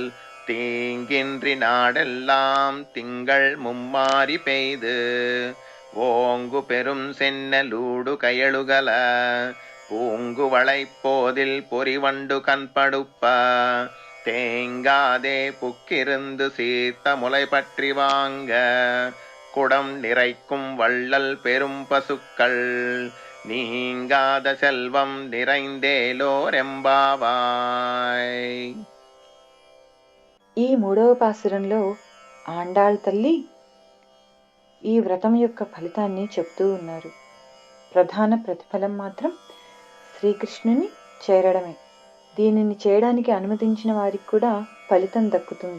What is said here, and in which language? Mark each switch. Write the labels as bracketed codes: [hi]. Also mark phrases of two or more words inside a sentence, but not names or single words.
[ta] தீங்கின்றி நாடெல்லாம் திங்கள் மும்மாறி பெய்து ஓங்கு பெரும் சென்னலூடு கயலுகல பூங்கு வளைப்போதில் பொறிவண்டு கண்படுப்ப தேங்காதே புக்கிருந்து சீர்த்த முளை பற்றி வாங்க குடம் நிறைக்கும் வள்ளல் பெரும் பசுக்கள் நீங்காத செல்வம் நிறைந்தேలోరెంబావాయ్. [te] ఈ మూడవ పాసురంలో ఆండాళ్ తల్లి ఈ వ్రతం యొక్క ఫలితాన్ని చెప్తూ ఉన్నారు. ప్రధాన ప్రతిఫలం మాత్రం శ్రీకృష్ణుని చేరడమే. దీనిని చేయడానికి అనుమతించిన వారికి కూడా ఫలితం దక్కుతుంది.